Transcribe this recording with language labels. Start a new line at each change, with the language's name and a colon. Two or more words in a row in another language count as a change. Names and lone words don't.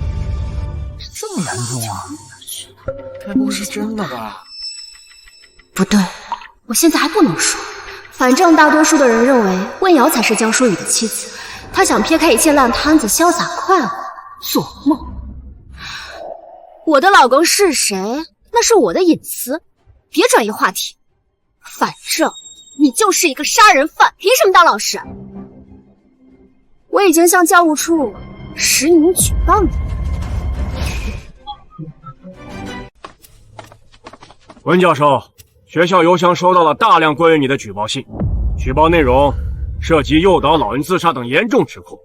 Chinese: 这么严重啊？该不会是真的吧？不对，我现在还不能说。反正大多数的人认为温瑶才是江疏雨的妻子，他想撇开一切烂摊子，潇灑快活，做梦。我的老公是誰？那是我的隱私，別轉移話題。反正你就是一個殺人犯，憑什麼當老師？我已經向教務處實名舉報你。溫教授，學校郵箱收到了大量關於你的舉報信，舉報內容涉及誘導老人自殺等嚴重指控，